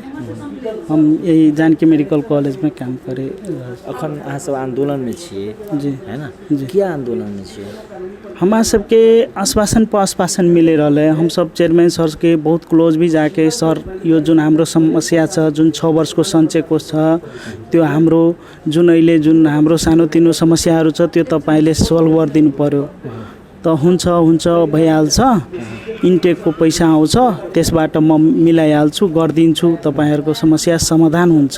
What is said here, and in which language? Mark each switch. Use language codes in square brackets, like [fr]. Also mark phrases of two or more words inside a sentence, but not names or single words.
[mai] हम यही जानकी मेडिकल कॉलेज में काम करे। अखन अहाँ सब आंदोलन में छिए जी, है ना जी। क्या आंदोलन में छिए? हमारा सबके आश्वासन पर आश्वासन मिले रहे। हम सब चेयरमैन सर के बहुत क्लोज भी जाके सर [ne] यो जुन हाम्रो समस्या छ, जुन 6 वर्षको सञ्चयको छ, त्यो हाम्रो जुन अहिले जुन हाम्रो सानोतिनो समस्याहरू छ त्यो तपाईले सल्भ गरिदिनु पर्यो। त हुन्छ भइहाल्छ, इन्टेकको पैसा आउँछ त्यसबाट म मिलाइहाल्छु, गरिदिन्छु, तपाईहरुको समस्या समाधान हुन्छ।